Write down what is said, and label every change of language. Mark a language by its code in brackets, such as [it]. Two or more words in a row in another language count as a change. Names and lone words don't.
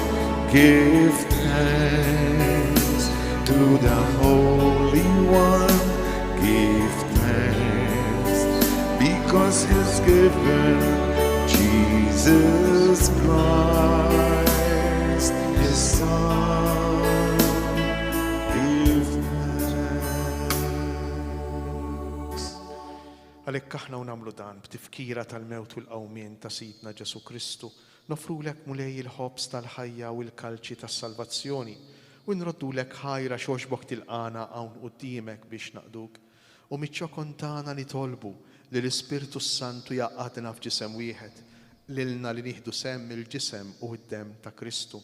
[en] Give thanks to the Holy One. Give thanks because He's given Jesus Christ, His Son. [mt] Għalhekk aħna u nagħmlu dan b'tifkira tal-mewt u l-qawmien ta' Sidna Ġesu Kristu, nofrulek mulej il-ħobs tal-ħajja u l-kalċi tas-salvazzjoni u nroddulek ħajra xogħbok tilqana hawn quddiemek biex naqduk u miċ-ċokon tagħna nitolbu li l-Ispirtu Santu jaqgħadna f'ġisem wieħed lilna li nieħdu semm il-ġisem u d-dem ta' Kristu.